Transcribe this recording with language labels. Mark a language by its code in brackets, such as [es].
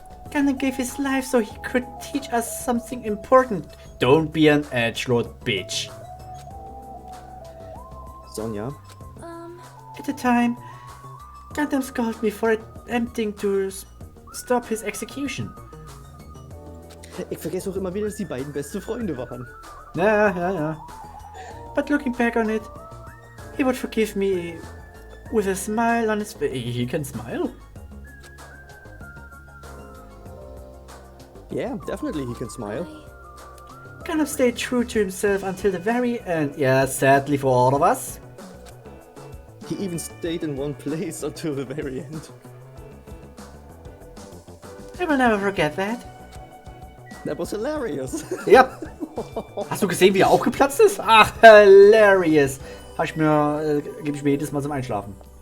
[en] Gunner gave his life so he could teach us something important. Don't be an edgelord bitch. Sonja? At the time, Gundam scolded me for attempting to stop his execution. [de] Ich vergesse auch immer wieder, dass die beiden beste Freunde waren. Ja. [en] But looking back on it, he would forgive me with a smile on his face. He can smile? Yeah, definitely he can smile. Gundam stayed true to himself until the very end. Yeah, sadly for all of us. He even stayed in one place until the very end. I will never forget that. That was hilarious. [de] Ja. Hast du gesehen, wie er aufgeplatzt ist? Ach, hilarious. Gebe ich mir jedes Mal zum Einschlafen.